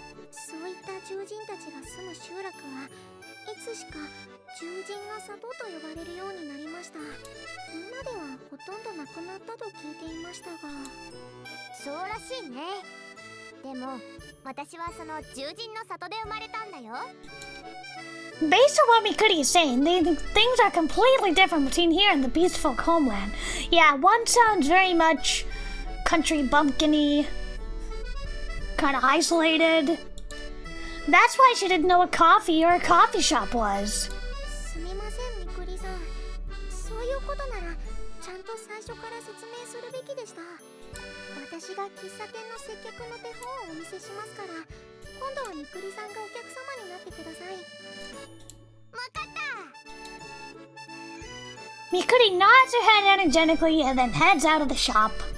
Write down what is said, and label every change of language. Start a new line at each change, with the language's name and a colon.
Japanese: そういった獣人たちが住む集落はいつしか獣人の里と呼ばれるようになりました。今ではほとんどなくなったと聞いていましたが。そうらしいね。でも私はその獣人の里で生まれたんだよ。
English: Based on what Mikuri is saying, things are completely different between here and the Beastfolk homeland. Yeah, one sounds very much country bumpkin-y, kind of isolated. That's why she didn't know what coffee or a coffee shop was.
Japanese: すみません、みくりさん。そういうことならちゃんと最初から説明するべきでした。私が喫茶店の接客の手本をお見せしますから、今度はみくりさんがお客様になってください。わかった。
English: Mikuri nods her head energetically and then heads out of the shop.